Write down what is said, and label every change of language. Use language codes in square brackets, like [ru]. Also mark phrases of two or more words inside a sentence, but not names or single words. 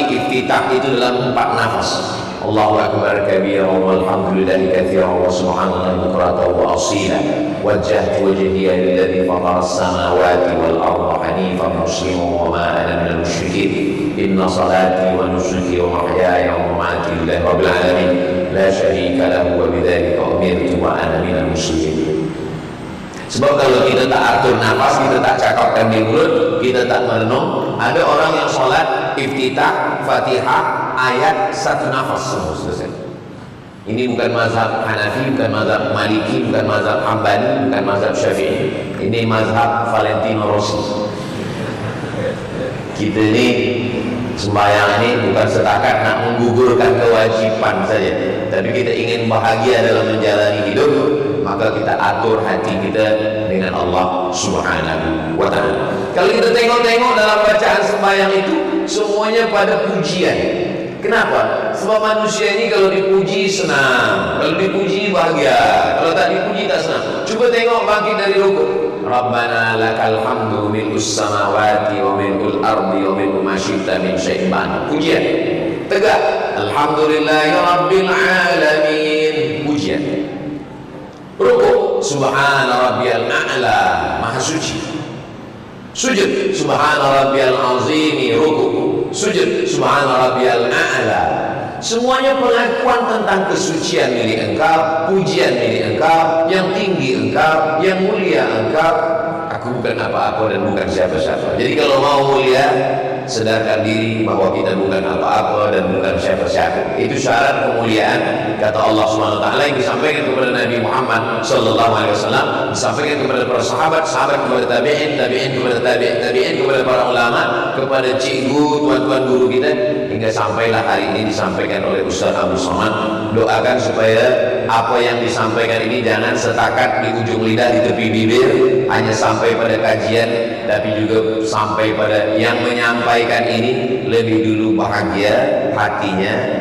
[ms] iftitah itu dalam 4 nafas. [ar] الله أكبر كبيرا والحمد لله كثيرا وسبحان الله بكرة وأصيلا. وجهت وجهي للذي فطر السماوات والأرض حنيفا مسلما وما أنا من المشركين. إن صلاتي ونسكي ومحياي ومماتي لله رب العالمين لا شريك له وبذلك أمرت وأنا من المسلمين. [ms] Sebab kalau kita tak atur nafas, kita tak cakapkan di mulut, kita tak merenung. Ada orang yang sholat iftitah, fatihah, ayat 1 nafas semua selesai. Ini bukan mazhab Hanafi, bukan mazhab Maliki, bukan mazhab Hambali, bukan mazhab Syafi'i. Ini mazhab Valentino Rossi. Kita ini sembahyang ini bukan setakat nak menggugurkan kewajiban saja, tapi kita ingin bahagia dalam menjalani hidup. Maka kita atur hati kita dengan Allah [ar] سبحانه وتعالى. [ms] Kalau kita tengok-tengok dalam bacaan sembahyang itu semuanya pada pujian. Kenapa? Sebab manusia ini kalau dipuji senang, kalau dipuji bahagia, kalau tak dipuji tak senang. Cuba tengok bangkit dari rukuk. [ar] ربنا لك الحمد ملء السماوات وملء الأرض وملء ما شئت من شيء بعد. [ms] Pujian. Tegak. [ar] الحمد لله رب العالمين. [ms] Pujian. Rukuk, [ar] سبحان ربي الأعلى, [ms] maha suci. [ar] Sujud, سبحان ربي العظيم. [ms] Rukuk, sujud, [ar] سبحان ربي الأعلى. [ms] Semuanya pengakuan tentang kesucian milik Engkau, pujian milik Engkau, yang tinggi Engkau, yang mulia Engkau. Aku bukan apa-apa dan bukan siapa-siapa. Jadi kalau mau mulia, sedarkan diri bahwa kita bukan apa-apa dan bukan siapa-siapa. Itu syarat kemuliaan, kata Allah [ar] سبحانه وتعالى, [ms] yang disampaikan kepada Nabi Muhammad [ar] صلى الله عليه وسلم, [ms] disampaikan kepada para sahabat, sahabat kepada tabi'in, tabi'in kepada tabi'in kepada para ulama, kepada cikgu, tuan-tuan guru kita, hingga sampailah hari ini disampaikan oleh Ustaz Abu Somad. Doakan supaya apa yang disampaikan ini jangan setakat di ujung lidah, di tepi bibir, hanya sampai pada kajian, tapi juga sampai pada yang menyampaikan ini lebih dulu bahagia hatinya.